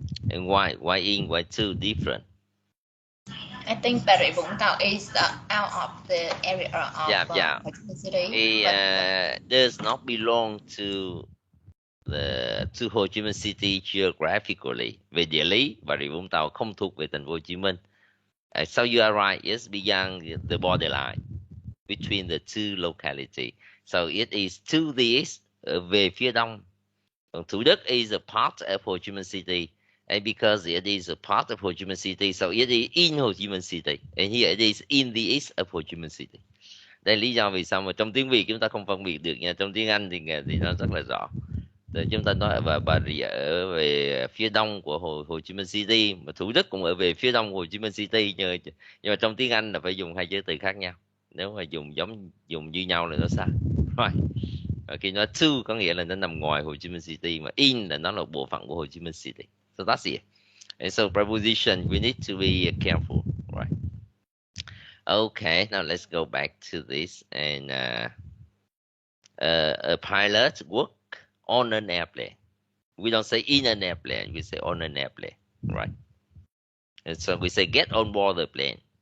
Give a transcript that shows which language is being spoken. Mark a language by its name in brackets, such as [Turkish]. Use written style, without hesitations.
[English] And why in, why two different? I think Bà Rịa Vũng Tàu is out of the area of Yeah. Ho Chi Minh City. It does not belong to Ho Chi Minh City geographically. [Vietnamese] Về địa lý, Bà Rịa Vũng Tàu không thuộc về thành phố Hồ Chí Minh. [English] So you are right, it's beyond the borderline between the two localities. So it is to the east, [Vietnamese] về phía đông. Còn [English] Thủ Đức is a part of Ho Chi Minh City. And because it is a part of Ho Chi Minh City, so it is in Ho Chi Minh City. And here it is in the east of Ho Chi Minh City. [Vietnamese] Đây là lý do vì sao mà trong tiếng Việt chúng ta không phân biệt được nha. Trong tiếng Anh thì nó rất là rõ. Để chúng ta nói Bà Rịa ở về phía đông của Hồ Chí Minh City, mà Thủ Đức cũng ở về phía đông của Hồ Chí Minh City, nhưng mà trong tiếng Anh là phải dùng hai chữ từ khác nhau. Nếu mà dùng như nhau là nó sai. Right. Khi nói to có nghĩa là nó nằm ngoài Hồ Chí Minh City, mà in là nó là bộ phận của Hồ Chí Minh City. [English] So that's it. And so preposition we need to be careful. Right. Okay, now let's go back to this. And a pilot work on an airplane. We don't say in an airplane, we say on an airplane, right? And so we say get on board the plane.